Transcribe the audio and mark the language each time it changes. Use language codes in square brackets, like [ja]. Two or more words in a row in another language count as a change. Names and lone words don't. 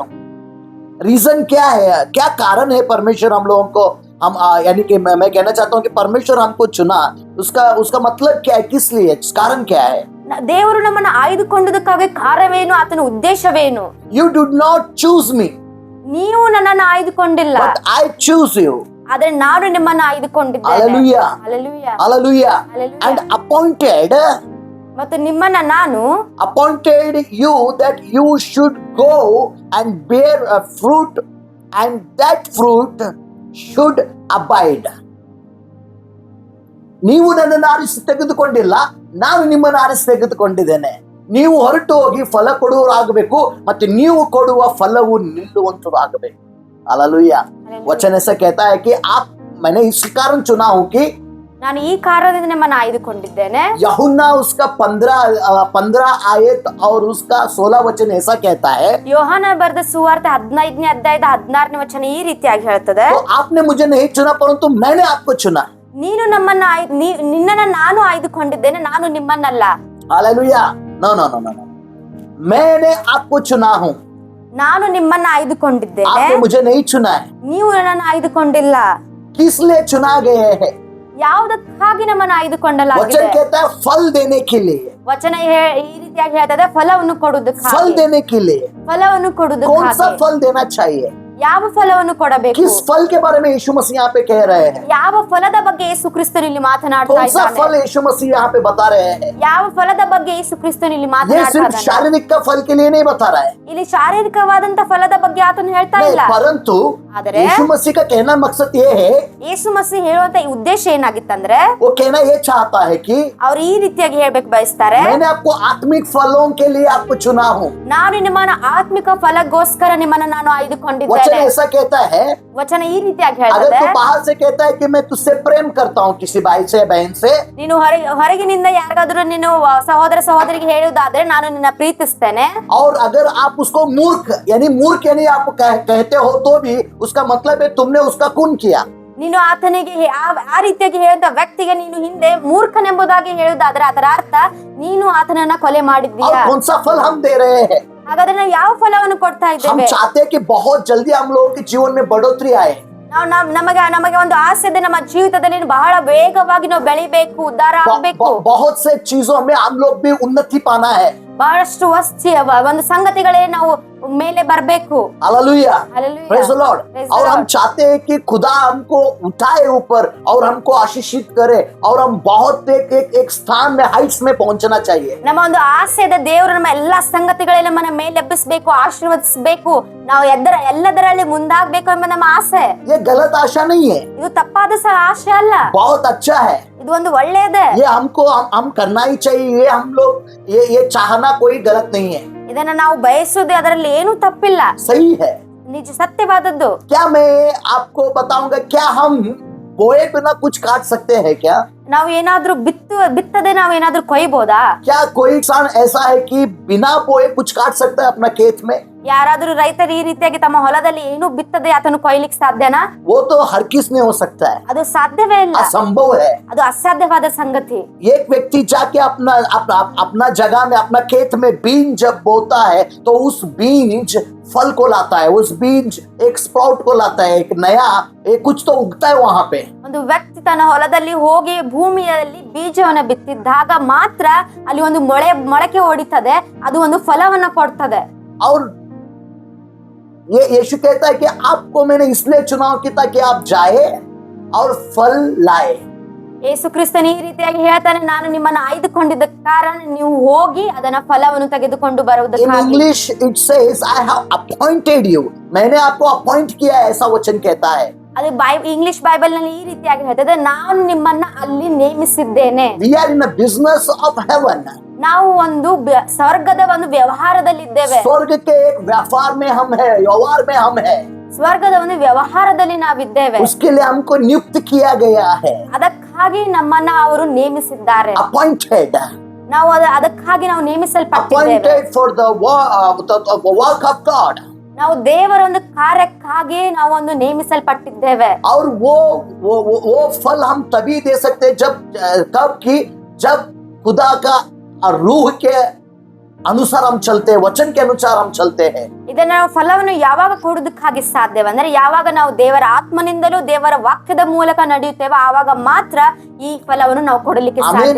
[hi] रीजन क्या है, क्या कारण है परमेश्वर हम लोगों को हम यानी कि मैं कहना चाहता हूँ कि परमेश्वर हमको चुना, उसका मतलब क्या है, किस लिए, कारण क्या है. [kn] ದೇವರು ನಮ್ಮನ್ನ ಆಯ್ದುಕೊಂಡದಕ್ಕಾಗಿ ಕಾರಣವೇನು, ಆತನ ಉದ್ದೇಶವೇನು. [en] You did not choose me [kn] ನೀವು ನನ್ನನ್ನು ಆಯ್ದುಕೊಂಡಿಲ್ಲ, [en] but I choose you. [kn] ಆದ್ರೆ ನಾನು ನಿಮ್ಮನ್ನ ಆಯ್ದುಕೊಂಡಿದ್ದೇನೆ. [en] Hallelujah. Hallelujah. Hallelujah. Hallelujah. And appointed [kn] ಮತ್ತು ನಿಮ್ಮನ್ನ ನಾನು [en] appointed you that you should go and bear a fruit and that fruit should abide. [kn] ನೀವು ನನ್ನನ್ನು ಆರಿಸಿ ತೆಗೆದುಕೊಂಡಿಲ್ಲ, ನಾನು ನಿಮ್ಮನ್ನು ಆರಿಸಿ ತೆಗೆದುಕೊಂಡಿದ್ದೇನೆ. ನೀವು ಹೊರಟು ಹೋಗಿ ಫಲ ಕೊಡುವರಾಗಬೇಕು ಮತ್ತು ನೀವು ಕೊಡುವ ಫಲವು ನಿಲ್ಲುವಂತದಾಗಬೇಕು. [hi] हालेलुया. वचन ऐसा कहता है कि मैंने इस कारण चुना हूं कि [kn] ನಾನು ಈ ಕಾರಣದಿಂದ ನಿಮ್ಮನ್ನ ಆಯ್ದುಕೊಂಡಿದ್ದೇನೆ. [hi] यूहन्ना उसका 15 आयत और उसका 16 वचन ऐसा कहता है. [kn] ಯೋಹಾನ ಬರೆದ ಸುವಾರ್ತೆ 15ನೇ ಅಧ್ಯಾಯದ 16ನೇ ವಚನ ಈ ರೀತಿಯಾಗಿ ಹೇಳ್ತದೆ, [hi] तो आपने मुझे नहीं चुना परंतु मैंने आपको चुना. [kn] ನೀನು ನಮ್ಮನ್ನ ನಿನ್ನನ್ನ ನಾನು ಆಯ್ದುಕೊಂಡಿದ್ದೇನೆ, ನಾನು ನಿಮ್ಮನ್ನಲ್ಲ. [hi] हालेलुया. नो मैंने आपको चुना हूं, [kn] ನಾನು ನಿಮ್ಮನ್ನ ಆಯ್ದುಕೊಂಡಿದ್ದೇನೆ, [hi] आपने मुझे नहीं चुना है. [kn] ನೀವು ನನ್ನನ್ನು ಆಯ್ದುಕೊಂಡಿಲ್ಲ. [hi] किस लिए चुना गए हैं. [kn] ಯಾವುದಕ್ಕಾಗಿ ನಮ್ಮನ್ನ [hi] वचन [kn] ಆಯ್ದುಕೊಳ್ಳಲಾಗಿದೆ. [hi] कहता है फल देने के लिए. [kn] ವಚನ ಈ ರೀತಿಯಾಗಿ ಹೇಳ್ತದೆ, ಫಲವನ್ನು [hi] फल [kn] ಕೊಡುವುದಕ್ಕಾಗಿ. [hi] देने के लिए. [kn] ಫಲವನ್ನು [hi] कौन सा [kn] ಕೊಡುವುದಕ್ಕಾಗಿ. [hi] फल देना चाहिए. [kn] ಯಾವ ಫಲವನ್ನು ಕೊಡಬೇಕು, [hi] किस फल के बारे में यीशु मसीह यहाँ पे कह रहे हैं. [kn] ಯಾವ ಫಲದ ಬಗ್ಗೆ ಯೇಸು ಕ್ರಿಸ್ತನು ಇಲ್ಲಿ ಮಾತನಾಡ್ತಾ [hi] कौन सा फल [kn] ಇದ್ದಾನೆ, [hi] यीशु मसीह यहाँ पे बता रहे हैं. [kn] ಯಾವ ಫಲದ ಬಗ್ಗೆ ಯೇಸು ಕ್ರಿಸ್ತನು ಇಲ್ಲಿ [hi] ये [kn] ಮಾತನಾಡ್ತಾ [hi] सिर्फ [kn] ಇದ್ದಾನೆ. [hi] शारीरिक का फल के लिए नहीं बता रहा है, [kn] ಇಲ್ಲಿ ಶಾರೀರಿಕವಾದಂತ ಫಲದ ಬಗ್ಗೆ ಆತನು ಹೇಳ್ತಾ ಇಲ್ಲ. [hi] नहीं, परंतु [kn] ಆದರೆ [hi] यीशु मसीह का कहना मकसद ये है, [kn] ಯೇಸು ಮसीह ಹೇಳುವಂತ ಈ ಉದ್ದೇಶ ಏನಾಗಿತ್ತಂದ್ರೆ, [hi] वो कहना ये चाहता है कि [kn] ಅವ್ರು ಈ ರೀತಿಯಾಗಿ ಹೇಳ್ಬೇಕು ಬಯಸ್ತಾರೆ, [hi] मैंने आपको आत्मिक फलों के लिए आपको चुना हूँ. [kn] ನಾನು ನಿಮ್ಮನ್ನ ಆತ್ಮಿಕ ಫಲಗೋಸ್ಕರ ನಿಮ್ಮನ್ನ ನಾನು ಆಯ್ದುಕೊಂಡಿದ್ದೇನೆ. ಇದ್ದೇನೆ. [hi] ऐसा कहता है, [kn] ವಚನ ಈ ರೀತಿಯಾಗಿ [hi] अगर [kn] ಹೇಳ್ತದೆ, [hi] तू बाहर से कहता है कि मैं तुझसे प्रेम करता हूँ किसी भाई से बहन से, [kn] ನೀನು ಹೊರಗಿನಿಂದ ಯಾರಿಗಾದ್ರೂ ನೀನು ಸಹೋದರ ಸಹೋದರಿಗೆ ಹೇಳುವುದಾದ್ರೆ ನಾನು ನಿನ್ನ ಪ್ರೀತಿಸ್ತೇನೆ. [hi] और अगर आप उसको मूर्ख यानी आप कहते हो तो भी उसका मतलब है तुमने उसका खून किया. [kn] ನೀನು ಆತನಿಗೆ ಆ ರೀತಿಯಾಗಿ ಹೇಳಿದ ವ್ಯಕ್ತಿಗೆ ನೀನು ಹಿಂದೆ ಮೂರ್ಖನೆಂಬುದಾಗಿ ಹೇಳುವುದಾದ್ರೆ ಅದರ ಅರ್ಥ ನೀನು ಆತನನ್ನ ಕೊಲೆ [hi] और [kn] ಮಾಡಿದ್ದೀಯಾ. [hi] कौन सा फल हम दे रहे हैं? [kn] ಹಾಗಾದ್ರೆ ನಾವು ಯಾವ ಫಲವನ್ನು ಕೊಡ್ತಾ [hi] हम [kn] ಇದ್ದೇವೆ? [hi] चाहते हैं कि बहुत जल्दी हम लोगों के जीवन में बढ़ोतरी आए. [kn] ನಮಗೆ ಒಂದು ಆಸೆ ಇದೆ, ನಮ್ಮ ಜೀವಿತದಲ್ಲಿ ಬಹಳ ವೇಗವಾಗಿ ನಾವು ಬೆಳಿಬೇಕು, ಉದ್ಧಾರ ಆಗ್ಬೇಕು. [hi] बहुत से चीजों में हम लोग भी उन्नति पाना है. [kn] ಬಹಳಷ್ಟು ಒಂದು ಸಂಗತಿಗಳೇ ನಾವು ಮೇಲೆ ಬರ್ಬೇಕು. [hi] हालेलुया, [en] Hallelujah. Praise the Lord. Praise the [hi] और हम [en] Lord. [hi] चाहते हैं कि खुदा हमको उठाए ऊपर और हमको आशीषित करे और हम बहुत एक स्थान में हाइट्स में पहुंचना चाहिए. [kn] ನಮ್ಮ ಒಂದು ಆಸೆ ಇದೆ, ದೇವರು ನಮ್ಮ ಎಲ್ಲಾ ಸಂಗತಿಗಳಲ್ಲಿ ನಮ್ಮನ್ನ ಮೇಲೆಬ್ಬಿಸಬೇಕು, ಆಶೀರ್ವದಿಸಬೇಕು, ನಾವು ಎಲ್ಲದರಲ್ಲಿ ಮುಂದಾಗಬೇಕು ಎಂಬ ನಮ್ಮ ಆಸೆ. [hi] ये गलत आशा नहीं है, [kn] ಇದು ತಪ್ಪಾದ ಆಶೆ ಅಲ್ಲ, [hi] बहुत अच्छा है. [kn] ಇದು ಒಂದು ಒಳ್ಳೆಯದೇ. [hi] ये हमको हम करना ही चाहिए. ये हम लोग ये चाहना कोई गलत नहीं है, [kn] ಇದನ್ನ ನಾವು ಬಯಸುವುದು, ಅದರಲ್ಲಿ ಏನು ತಪ್ಪಿಲ್ಲ, [hi] सही है. [kn] ನಿಜ ಸತ್ಯವಾದದ್ದು. [hi] क्या मैं आपको बताऊंगा, क्या हम बोए बिना कुछ काट सकते हैं क्या? [kn] ನಾವು ಏನಾದ್ರೂ ಬಿತ್ತದೆ ನಾವು ಏನಾದ್ರೂ ಕೊಯ್ಬೋದಾ? [hi] क्या कोई इंसान ऐसा है कि बिना बोए कुछ काट सकता है अपना खेत में? [kn] ಯಾರಾದ್ರೂ ರೈತರು ಈ ರೀತಿಯಾಗಿ ತಮ್ಮ ಹೊಲದಲ್ಲಿ ಏನು ಬಿತ್ತದೆ ಆತನು ಕೊಯ್ಲಿಕ್ಕೆ ಸಾಧ್ಯನಾ? [hi] वो तो हर किस में हो सकता है, [kn] ಅದು ಸಾಧ್ಯವೇ ಇಲ್ಲ, [hi] असंभव है. [kn] ಅದು असाध्यವಾದ ಸಂಗತಿ. [hi] एक व्यक्ति जाके अपना जगह में अपना खेत में बीज जब बोता है तो उस बीज फल को लाता है, उस बीज एक स्प्राउट को लाता है, एक नया एक कुछ तो उगता है वहां पे. [kn] ಒಂದು ವ್ಯಕ್ತಿ ತನ್ನ ಹೊಲದಲ್ಲಿ ಹೋಗಿ ಭೂಮಿಯಲ್ಲಿ ಬೀಜವನ್ನು ಬಿತ್ತಿದ್ದಾಗ ಮಾತ್ರ ಅಲ್ಲಿ ಒಂದು ಮೊಳಕೆ ಹೊಡಿತದೆ, ಅದು ಒಂದು ಫಲವನ್ನ ಕೊಡ್ತದೆ. [hi] और ये यीशु कहता है कि आपको मैंने इसलिए चुनाव किया ताकि आप जाए और फल लाए. [kn] ಯೇಸು ಕ್ರಿಸ್ತನ ಈ ರೀತಿಯಾಗಿ ಹೇಳ್ತಾನೆ, ನಾನು ನಿಮ್ಮನ್ನ ಆಯ್ದುಕೊಂಡಿದ್ದ ಕಾರಣ ನೀವು ಹೋಗಿ ಅದನ್ನ ಫಲವನ್ನು ತೆಗೆದುಕೊಂಡು [en] In [kn] ಬರುವುದಕ್ಕಾಗಿ. [en] English it says I have appointed you. [hi] मैंने आपको अपॉइंट किया है, ऐसा वचन कहता है. [kn] ಅದು ಇಂಗ್ಲಿಷ್ ಬೈಬಲ್ ನಲ್ಲಿ ಈ ರೀತಿಯಾಗಿ ಹೇಳ್ತದೆ, ನಾನು ನಿಮ್ಮನ್ನ ಅಲ್ಲಿ ನೇಮಿಸಿದ್ದೇನೆ. [en] We are in a business of heaven. [kn] ನಾವು ಒಂದು ಸ್ವರ್ಗದ ಒಂದು ವ್ಯವಹಾರದಲ್ಲಿದ್ದೇವೆ. [hi] स्वर्ग के एक व्यापार में हम है, व्यवहार में हम है. [kn] ಸ್ವರ್ಗದ ಒಂದು ವ್ಯವಹಾರದಲ್ಲಿ ನಾವಿದ್ದೇವೆ. [hi] उसके लिए हमको नियुक्त किया गया है, [kn] ಅದಕ್ಕಾಗಿ ನಮ್ಮನ್ನ ಅವರು ನೇಮಿಸಿದ್ದಾರೆ. [en] appointed, [kn] ನಾವು ಅದಕ್ಕಾಗಿ ನಾವು ನೇಮಿಸಲ್ಪಟ್ಟಿದ್ದೇವೆ. [en] appointed for the work of God. [kn] ನಾವು ದೇವರ ಒಂದು ಕಾರ್ಯಕ್ಕಾಗಿ ನಾವು ಒಂದು ನೇಮಿಸಲ್ಪಟ್ಟಿದ್ದೇವೆ. [hi] और वो फल हम तभी दे सकते हैं जब खुदा का रूह के अनुसार हम चलते हैं, वचन के अनुसार हम चलते हैं. [kn] ಇದನ್ನ ನಾವು ಫಲವನ್ನು ಯಾವಾಗ ಕೊಡುವುದಕ್ಕಾಗಿ ಸಾಧ್ಯವಂದ್ರೆ ಯಾವಾಗ ನಾವು ದೇವರ ಆತ್ಮನಿಂದಲೂ ದೇವರ ವಾಕ್ಯದ ಮೂಲಕ ನಡೆಯುತ್ತೇವೆ, ಆವಾಗ ಮಾತ್ರ ಈ ಫಲವನ್ನು ನಾವು ಕೊಡಲಿಕ್ಕೆ ಸಾಧ್ಯ.